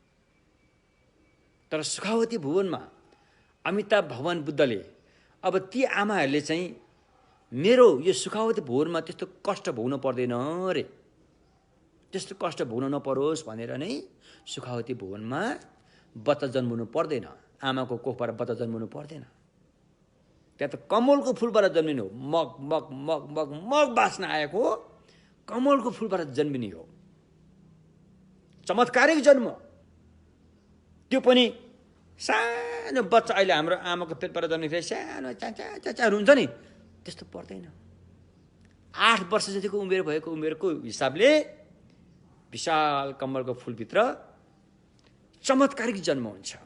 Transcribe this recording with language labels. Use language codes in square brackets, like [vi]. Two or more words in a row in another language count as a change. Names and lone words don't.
[ne] तर सुखावती भुवनमा अमिताभ भगवान बुद्धले अब ती आमाहरूले चाहिँ मेरो यो सुखावती भुवनमा त्यस्तो कष्ट भोग्नु पर्दैन रे, त्यस्तो कष्ट भोग्न नपरोस् भनेर नै सुखावती भुवनमा बच्चा जन्मनु पर्दैन, आमाको कोखबाट बच्चा जन्मनु पर्दैन। त्यहाँ त कमलको फुलबाट जन्मिनु हो। मग मग मग मग मग बास्न आएको कमलको फुलबाट जन्मिने हो। चमत्कारिक जन्म। त्यो पनि सानो बच्चा, अहिले हाम्रो आमाको पेटबाट जन्मिँदाखेरि सानो चाचाहरू हुन्छ नि, त्यस्तो पर्दैन। 8 वर्ष जतिको उमेर भएको उमेरको हिसाबले विशाल कमलको फुलभित्र चमत्कारिक जन्म हुन्छ।